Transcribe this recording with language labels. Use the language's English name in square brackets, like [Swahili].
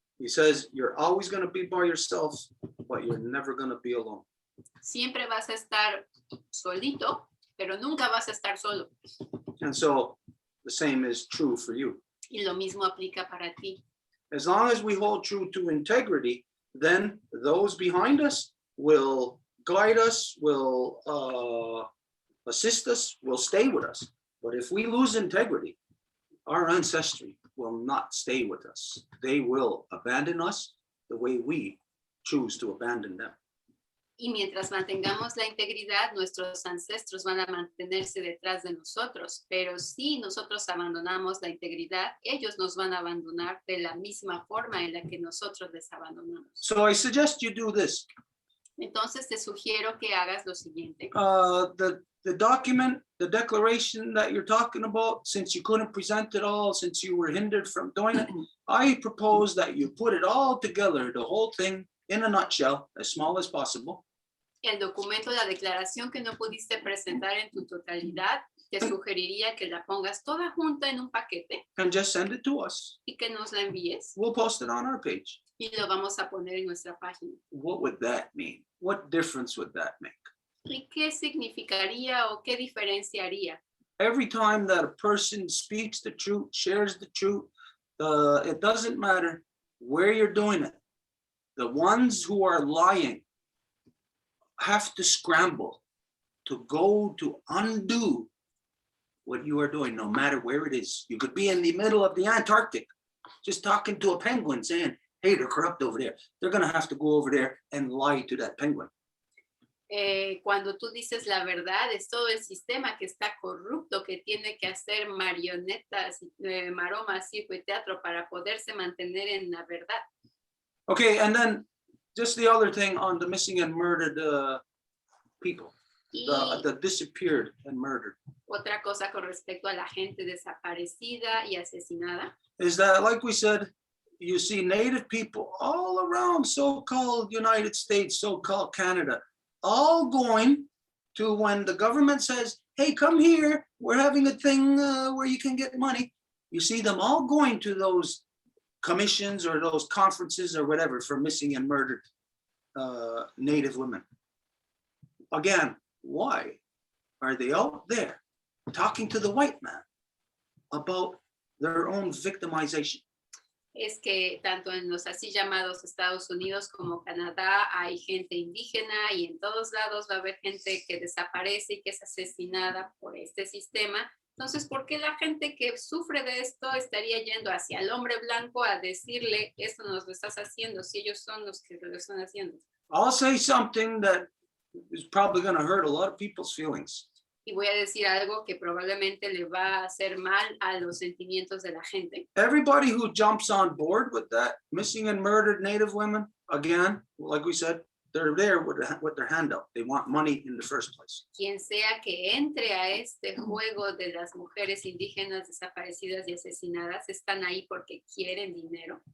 [English] He says, you're always going to be by yourself, but you're never going to be alone. [Spanish] siempre vas a estar solito, pero nunca vas a estar solo. [English] And so the same is true for you. [Spanish] Y lo mismo aplica para ti. [English] As long as we hold true to integrity, then those behind us will guide us, will assist us, will stay with us. But if we lose integrity, our ancestry will not stay with us. They will abandon us the way we choose to abandon them. [Spanish] Y mientras mantengamos la integridad, nuestros ancestros van a mantenerse detrás de nosotros. Pero si nosotros abandonamos la integridad, ellos nos van a abandonar de la misma forma en la que nosotros les abandonamos. [English] So I suggest you do this. [Spanish] Entonces te sugiero que hagas lo siguiente. [English] The document, the declaration that you're talking about, since you couldn't present it all, since you were hindered from doing it, I propose that you put it all together, the whole thing, in a nutshell, as small as possible. [Spanish] El documento, la declaración que no pudiste presentar en tu totalidad, te sugeriría que la pongas toda junta en un paquete [English] And just send it to us. [Spanish] y que nos la envíes [English] We'll post it on our page. [Spanish] y lo vamos a poner en nuestra página. [English] What would that mean? What difference would that make? [Spanish] ¿Y qué significaría o qué diferencia haría? [English] Every time that a person speaks the truth, shares the truth, it doesn't matter where you're doing it. The ones who are lying have to scramble to go to undo what you are doing, no matter where it is. You could be in the middle of the Antarctic, just talking to a penguin saying, hey, they're corrupt over there. They're going to have to go over there and lie to that penguin. [Spanish] Cuando tú dices la verdad, es todo el sistema que está corrupto, que tiene que hacer marionetas, maromas, circo y teatro para poderse mantener en la verdad. [English] Okay, and then just the other thing on the missing and murdered people, [Spanish] Y [English] the disappeared and murdered, [Spanish] otra cosa con respecto a la gente desaparecida y asesinada, [English] is that, like we said, you see Native people all around so-called United States, so-called Canada, all going to when the government says, hey, come here, we're having a thing where you can get money. You see them all going to those commissions or those conferences or whatever for missing and murdered Native women. Again, why are they out there talking to the white man about their own victimization? [Spanish] es que tanto en los así llamados Estados Unidos como Canadá hay gente indígena y en todos lados va a haber gente que desaparece y que es asesinada por este sistema. Entonces, ¿por qué la gente que sufre de esto estaría yendo hacia el hombre blanco a decirle, esto nos lo estás haciendo, si ellos son los que lo están haciendo? [English] I'll say something that is probably going to hurt a lot of people's feelings. [Spanish] Y voy a decir algo que probablemente le va a hacer mal a los sentimientos de la gente. [English] Everybody who jumps on board with that missing and murdered Native women, again, like we said, they're there with their hand up. They want money in the first place. [Spanish] Quien sea que entre a este juego de las mujeres indígenas desaparecidas y asesinadas, están ahí porque quieren dinero.